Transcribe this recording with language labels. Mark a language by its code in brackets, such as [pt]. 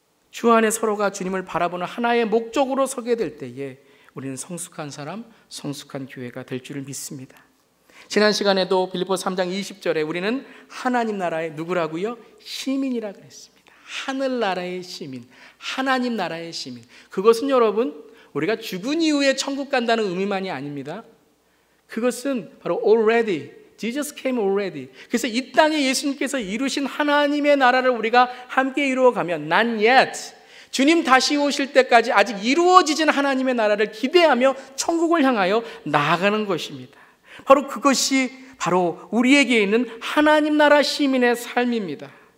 [ko] 주 안에 서로가 주님을 바라보는 하나의 목적으로 서게 될 때에 우리는 성숙한 사람, 성숙한 교회가 될 줄을 믿습니다. 지난 시간에도 빌립보서 3장 20절에 우리는 하나님 나라의 누구라고요? 시민이라 그랬습니다. 하늘나라의 시민, 하나님 나라의 시민. 그것은 여러분 우리가 죽은 이후에 천국 간다는 의미만이 아닙니다. 그것은 바로 [en] already, Jesus came already. [ko] 그래서 이 땅에 예수님께서 이루신 하나님의 나라를 우리가 함께 이루어가면 [en] not yet, [ko] 주님 다시 오실 때까지 아직 이루어지진 하나님의 나라를 기대하며 천국을 향하여 나아가는 것입니다. 바로 그것이 바로 우리에게 있는 하나님 나라 시민의 삶입니다.